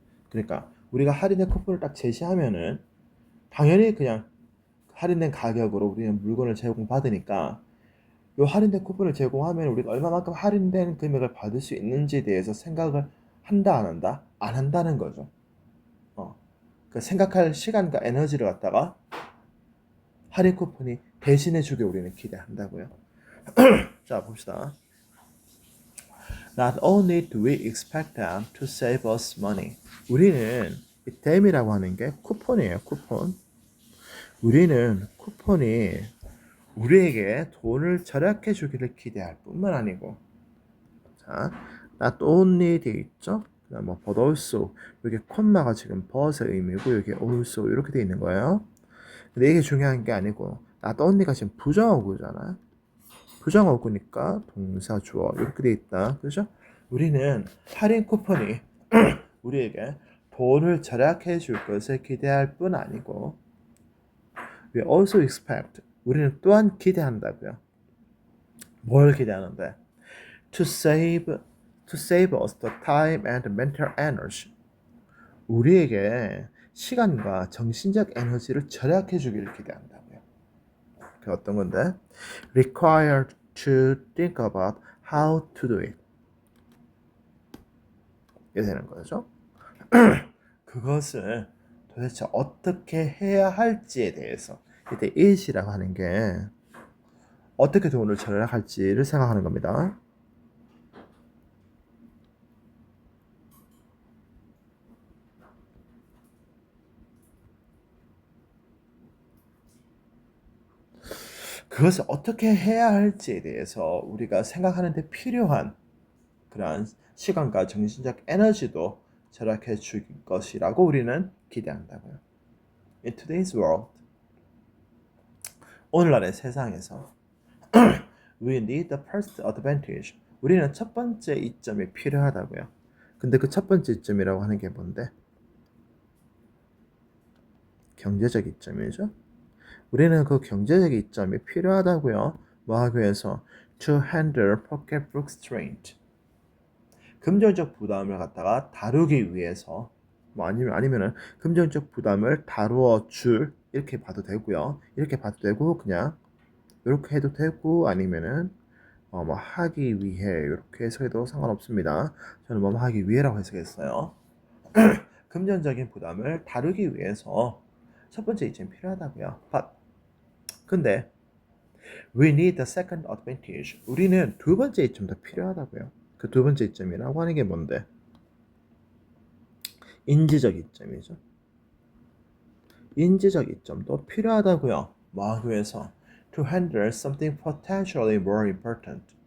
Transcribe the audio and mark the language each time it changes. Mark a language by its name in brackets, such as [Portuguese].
[Korean] 그러니까 우리가 할인된 쿠폰을 딱 제시하면은 당연히 그냥 할인된 가격으로 우리는 물건을 제공받으니까 이 할인된 쿠폰을 제공하면 우리가 얼마만큼 할인된 금액을 받을 수 있는지에 대해서 생각을 한다 안 한다? 안 한다는 거죠. 그 생각할 시간과 에너지를 갖다가 할인 쿠폰이 대신해 주길 우리는 기대한다고요. 자, 봅시다. [English] Not only do we expect them to save us money. [Korean] 우리는 이 them이라고 하는 게 쿠폰이에요. 쿠폰. 우리는 쿠폰이 우리에게 돈을 절약해 주기를 기대할 뿐만 아니고 자, not only 되어 있죠? 그다음 뭐 but also 여기 콤마가 지금 but의 의미고 여기 also 이렇게 되어 있는 거예요. 근데 이게 중요한 게 아니고 not only가 지금 부정어구잖아. 부정어구니까 동사 주어 이렇게 되어 있다. 그죠? 우리는 할인 쿠폰이 우리에게 돈을 절약해 줄 것을 기대할 뿐 아니고 [English] we also expect [Korean] 우리는 또한 기대한다고요. 뭘 기대하는데? [English] To save us the time and mental energy. [Korean] 우리에게 시간과 정신적 에너지를 절약해 주기를 기대한다고요. 그 어떤 건데? [English] Required to think about how to do it. [Korean] 이게 되는 거죠. 그것을 도대체 어떻게 해야 할지에 대해서 이때 it이라고 하는 게 어떻게 돈을 절약할지를 생각하는 겁니다. 그것을 어떻게 해야 할지에 대해서 우리가 생각하는 데 필요한 그러한 시간과 정신적 에너지도 절약해 줄 것이라고 우리는 기대한다고요. [English] In today's world, [Korean] 오늘날의 세상에서 [English] We need the first advantage. [Korean] 우리는 첫 번째 이점이 필요하다고요. 근데 그 첫 번째 이점이라고 하는 게 뭔데? 경제적 이점이죠. 우리는 그 경제적 이점이 필요하다고요. 뭐 하기 위해서? [English] To handle pocketbook strain. [Korean] 금전적 부담을 갖다가 다루기 위해서 뭐 아니면은 금전적 부담을 다루어 줄 이렇게 봐도 되고요. 이렇게 봐도 되고 그냥 이렇게 해도 되고 아니면은 뭐 하기 위해 이렇게 해석해도 상관없습니다. 저는 뭐 하기 위해라고 해석했어요. 금전적인 부담을 다루기 위해서 첫 번째 이점이 필요하다고요. [English] 근데 we need the second advantage. [Korean] 우리는 두 번째 이점도 필요하다고요. 그 두 번째 이점이라고 하는 게 뭔데? 인지적 이점이죠. 인지적 이점도 필요하다고요. 뭐 하기 위해서? [English] To handle something potentially more important.